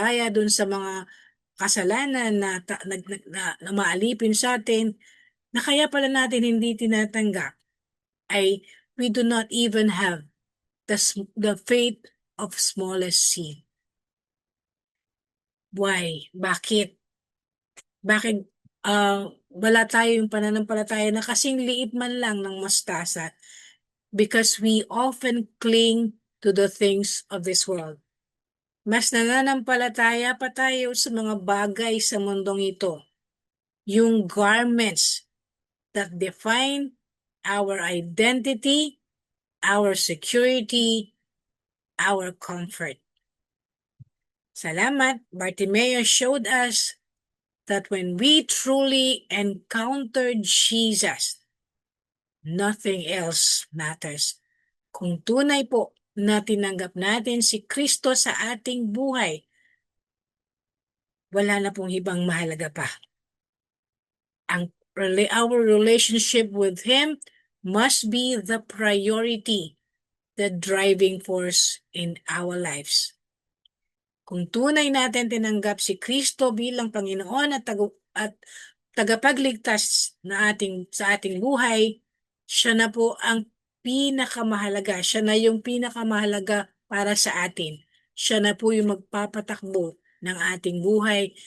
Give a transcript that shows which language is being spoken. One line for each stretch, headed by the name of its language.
Filipino: dun sa mga kasalanan na maalipin sa atin, na kaya pala natin hindi tinatanggap, ay
English: we do not even have the faith of smallest seed. Why?
Filipino: Bakit? Bakit wala tayo yung pananampalataya na kasing liit man lang ng mustasa?
English: Because we often cling to the things of this world.
Filipino: Mas nananampalataya pa tayo sa mga bagay sa mundong ito.
English: Yung garments that define our identity, our security, our comfort.
Filipino: Salamat,
English: Bartimaeus showed us that when we truly encounter Jesus, nothing else matters.
Filipino: Kung tunay po na tinanggap natin si Kristo sa ating buhay, wala na pong ibang mahalaga pa.
English: Our relationship with Him must be the priority, the driving force in our lives.
Filipino: Kung tunay natin tinanggap si Kristo bilang Panginoon at tagapagligtas sa ating buhay, siya na po ang pinakamahalaga. Siya na yung pinakamahalaga para sa atin. Siya na po yung magpapatakbo ng ating buhay.